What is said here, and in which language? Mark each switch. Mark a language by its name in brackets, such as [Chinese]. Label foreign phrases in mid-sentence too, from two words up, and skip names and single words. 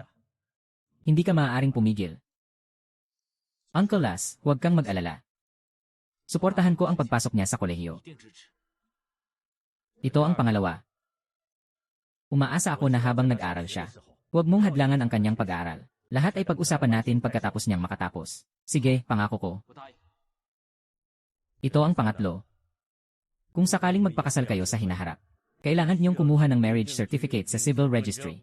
[Filipino] Hindi ka maaaring pumigil. Uncle Las, huwag kang mag-alala. Suportahan ko ang pagpasok niya sa kolehiyo. [Chinese] 一定支持。 [Filipino] Ito ang pangalawa. Umaasa ako na habang nag-aral siya, huwag mong hadlangan ang kanyang pag-aaral. Lahat ay pag-usapan natin pagkatapos niyang makatapos. Sige, pangako ko. [Chinese] 我答应。 [Filipino] Ito ang pangatlo. Kung sakaling magpakasal kayo sa hinaharap, kailangan niyong kumuha ng [English] marriage certificate [Filipino] sa [English] civil registry.